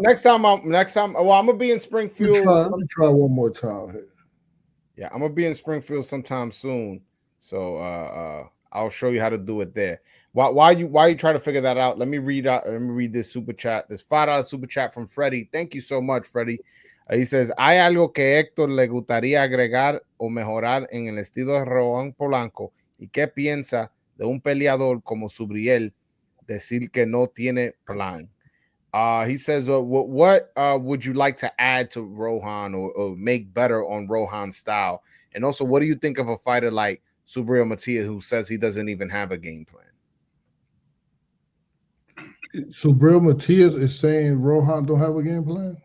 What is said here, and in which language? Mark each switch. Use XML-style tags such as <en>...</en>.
<en>Next time. Well, I'm gonna be in Springfield. Let me try one more time here. Yeah, I'm gonna be in Springfield sometime soon. So I'll show you how to do it there. Why you try to figure that out? Let me read this super chat. This $5 super chat from Freddy. Thank you so much, Freddy. He says,</en> <es>¿hay algo que Héctor le gustaría agregar o mejorar en el estilo de Rohan Polanco? ¿Y qué piensa de un peleador como Subriel decir que no tiene plan?</es> <en>He says, what would you like to add to Rohan or make better on Rohan's style? And also, what do you think of a fighter like Subriel Matias who says he doesn't even have a game plan? Subriel Matias is saying Rohan don't have a game plan?</en>